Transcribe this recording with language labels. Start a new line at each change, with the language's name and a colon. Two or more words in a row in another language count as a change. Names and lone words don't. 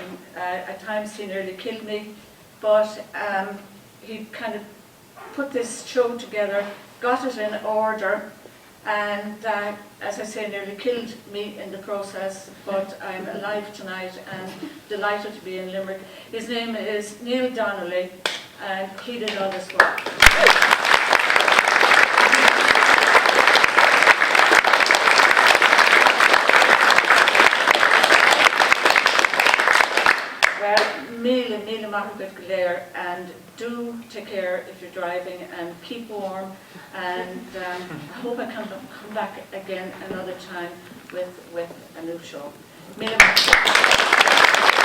English: At times he nearly killed me, but he kind of put this show together, got it in order, and as I say, nearly killed me in the process, but I'm alive tonight and delighted to be in Limerick. His name is Neil Donnelly, and he did all this work.
Irish: Míle maith go léir,
English: and do take care if you're driving, and keep warm, and I hope I can come back again another time with a new show.
Irish: Míle maith.